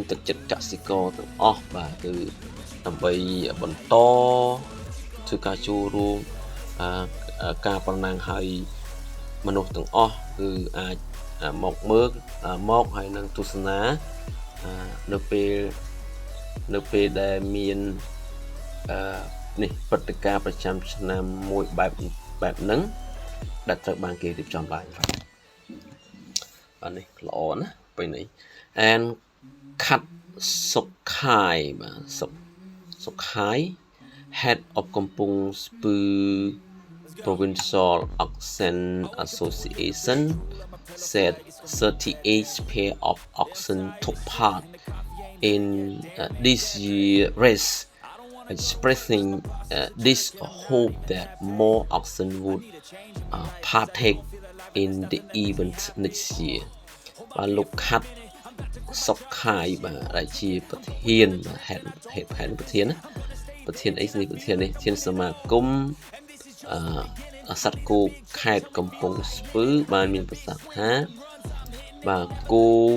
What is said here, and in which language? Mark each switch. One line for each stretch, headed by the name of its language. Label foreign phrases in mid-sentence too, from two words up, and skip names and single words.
Khmer: ទឹកចិត្តកសិករទាំងអស់បាទគឺដើម្បីបន្តធ្វើការចូលរួមការប្រណាំងឲ្យមនុស្សទាំងអស់គឺអាចមកមើលមកហើយនឹងទស្សនានៅពេលដែលមាននេះព្រឹត្តិការណ៍ប្រចាំឆ្នាំមួយបែបហ្នឹងដែលត្រូវបានគេរៀបចំឡើង បាទនេះល្អណាស់ពេលនេះ
English: and cut Sokha បាទ Sokha head of កំពង់ស្ពឺ Provincial Oxen Association said 38 pair of oxen took part in this year's race expressing this hope that more oxen would partake in the event next year
Khmer: បាទលោកខាត់សុកខាយបាទដែលជាប្រធានហេតុផែនប្រធានអីនេះប្រធានសមាគមសត្វគោខេត្តកំពង់ស្ពឺបានមានប្រសាសន៍ថាបាទគោ